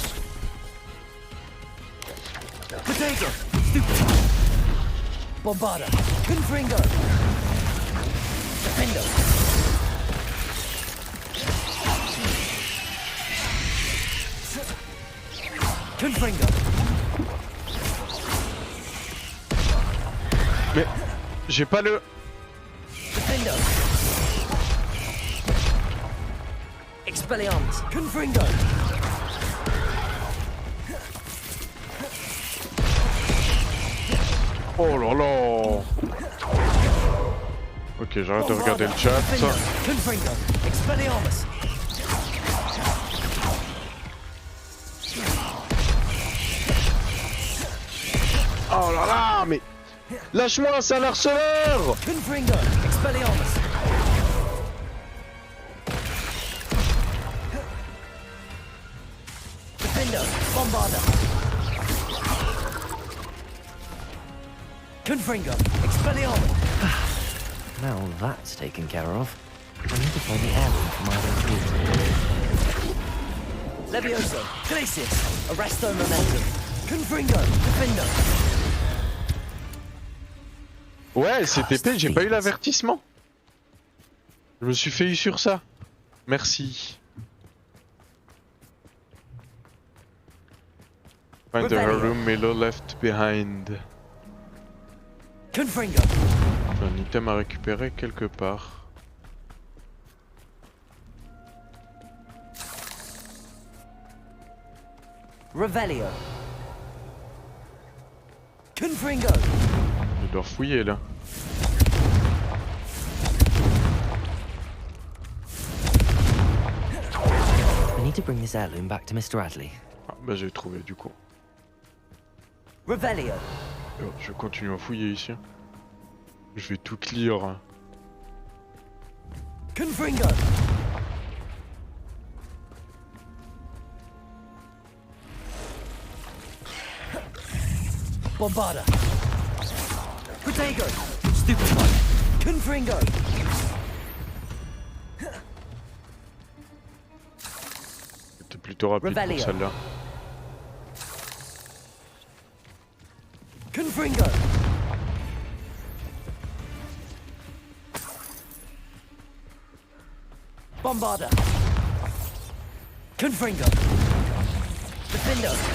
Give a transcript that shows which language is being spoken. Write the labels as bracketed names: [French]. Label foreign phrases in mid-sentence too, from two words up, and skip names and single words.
[French] Protego. Stupid. Bombarda. Confringo. Defendo. Confringo. Mais j'ai pas le... Defendo. Expelliarmus. Confringo. Oh là là. Ok, j'arrête de regarder le chat. Confringo. Expelliarmus. Oh là là, mais... Lâche-moi, c'est un harceleur. Confringo. Expelliarmus. Defendo. Bombarda. Confringo. Expelliarmus. [English] Now that's taken care of. I need to find the airline for my other Levioso. [French] Glacius. Arresto Momentum. Confringo. Defendo. Ouais, c'était épais, j'ai pas eu l'avertissement. Je me suis fait eu sur ça. Merci. [English] Find the room Milo left behind. [French] Confringo. J'ai un item à récupérer quelque part. Revelio. Confringo. Je dois fouiller là. [English] I need to bring this heirloom back to Mr. Adley. [French] Ah, bah j'ai trouvé du coup. Revelio. Je continue à fouiller ici. Je vais tout clear. Confringo. Bombarda. Protego. Stupefy. Confringo. C'était plutôt rapide pour celle-là. Confringo. Bombarda. Confringo. Defendo.